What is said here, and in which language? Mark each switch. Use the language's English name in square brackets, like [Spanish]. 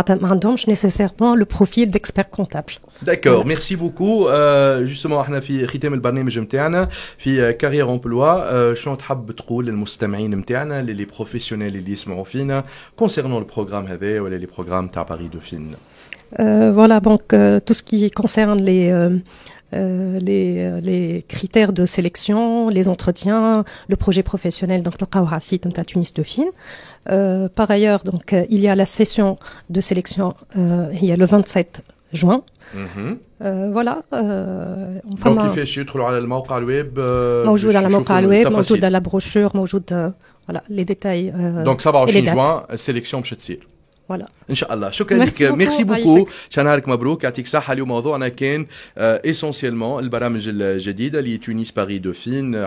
[French] M'andhomش nécessairement le profil d'expert comptable. D'accord, merci beaucoup. [Arabic] Justement احنا في ختام البرنامج نتاعنا في كارير امبلوا شنو تحب تقول للمستمعين نتاعنا لي بروفيسيونيل اللي يسمعوا فينا [French] concernant le programme [Arabic] هذا ولا [French] les programmes [Arabic] تاع Paris Dauphine. [French] Voilà, donc tout ce qui concerne les critères de sélection, les entretiens, le projet professionnel, donc le site de Tunis Dauphine. Par ailleurs, donc il y a la session de sélection, il y a le 27 juin. voilà. [Arabic] Donc كيفاش يدخلوا على الموقع الويب؟ موجود على موقع الويب، موجود على بروشور، موجود [French] voilà les détails. [Arabic] Donc 27 juin السيليكسيون باش تصير. [French] Voilà. [Arabic] ان شاء الله. شكرا لك. ميرسي بوكو. نهارك مبروك، يعطيك الصحه. اليوم موضوعنا كان اسونسيلمون البرامج الجديده اللي تونس باري دوفين.